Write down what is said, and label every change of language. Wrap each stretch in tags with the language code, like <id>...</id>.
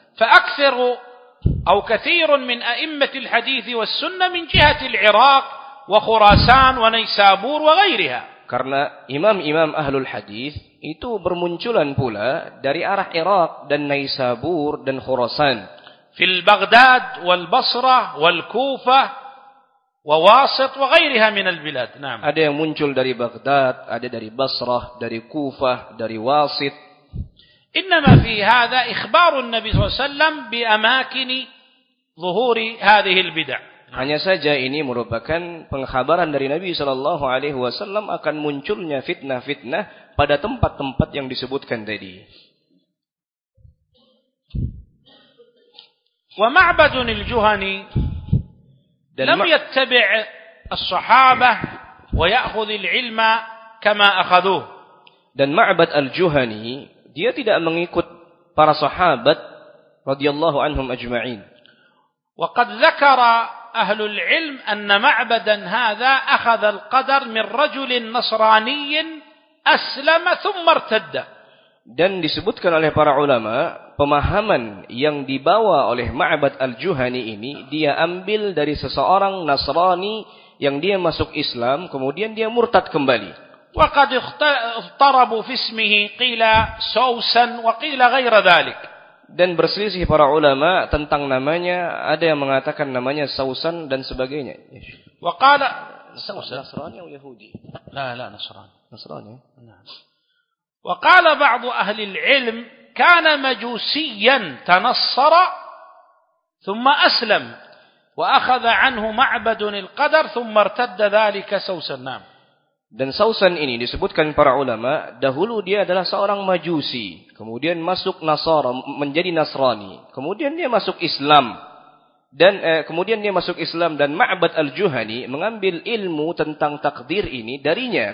<ar>فأكثر أو كثير من أئمة الحديث والسنة من جهة العراق وخراسان ونيسابور وغيرها.</ar> <id>Karena imam-imam ahlul hadith itu bermunculan pula dari arah Irak dan Naisabur dan Khurasan.</id> <ar>في البغداد والبصرة والكوفة وواسط وغيرها من البلاد. نعم.</ar> <id>Ada yang muncul dari Baghdad, ada dari Basrah, dari Kufah, dari Wasit.</id> <ar>إنما في هذا إخبار النبي صلى الله عليه وسلم بأماكن ظهور هذه البدع.</ar> <id>Hanya saja ini merupakan pengkhabaran dari Nabi sallallahu alaihi wasallam akan munculnya fitnah-fitnah pada tempat-tempat yang disebutkan tadi.</id> <ar>ومعبد الجهني لم يتبع الصحابة ويأخذ العلم كما أخذوه.</ar> <id>Dan معبد الجهني dia tidak mengikut para sahabat</id> <ar>رضي الله عنهم أجمعين. وقد ذكر أهل العلم أن معبدا هذا أخذ القدر من رجل نصراني أسلم ثم ارتد.</ar> <id>Dan disebutkan oleh para ulama, pemahaman yang dibawa oleh Ma'bad al-Juhani ini, dia ambil dari seseorang Nasrani yang dia masuk Islam, kemudian dia murtad kembali.</id> <ar>وَقَدْ اخْتَرَبُ فِسْمِهِ قِيلَ سَوْسًا وَقِيلَ غَيْرَ ذَلِكَ.</ar> <id>Dan berselisih para ulama tentang namanya, ada yang mengatakan namanya Sausan dan sebagainya.</id> <ar>وَقَالَ</ar> <id>Sausan. Nasrani atau Yahudi? La, Nasrani. Nasrani? Nasrani.</id> <ar>وقال بعض أهل العلم كان مجوسيا تنصر ثم أسلم وأخذ عنه معبد القدر ثم ارتد ذلك سوسا. نعم.</ar> <id>Dan Sausan ini disebutkan para ulama, dahulu dia adalah seorang Majusi, kemudian masuk Nasara, menjadi Nasrani, kemudian dia masuk Islam. Dan kemudian dia masuk Islam dan Ma'bad al-Juhani mengambil ilmu tentang takdir ini darinya.</id>